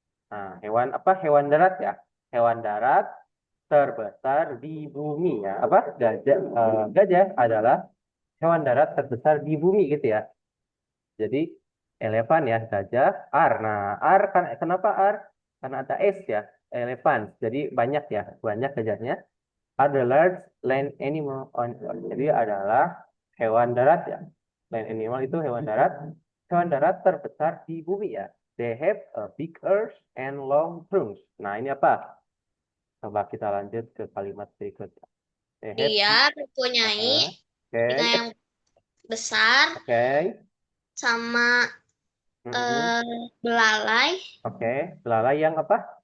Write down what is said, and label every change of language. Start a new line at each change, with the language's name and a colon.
Indonesian: Nah, hewan apa? Hewan darat ya. Hewan darat terbesar di bumi ya. Apa? Gajah. Gajah adalah hewan darat terbesar di bumi gitu ya. Jadi elephant ya, gajah, R. Nah, R kan kenapa R? Karena ada S ya, elephant. Jadi banyak ya, banyak gajahnya.
English: Are the large land animal on Earth.
Indonesian: Jadi adalah hewan darat ya. Land animal itu hewan darat terbesar di bumi ya.
English: They have a big ears and long trunks.
Indonesian: Nah, ini apa? Coba kita lanjut ke kalimat berikutnya.
English: They have,
Indonesian: Dia mempunyai telinga oke, yang besar oke, sama mhm, belalai oke. Belalai yang apa?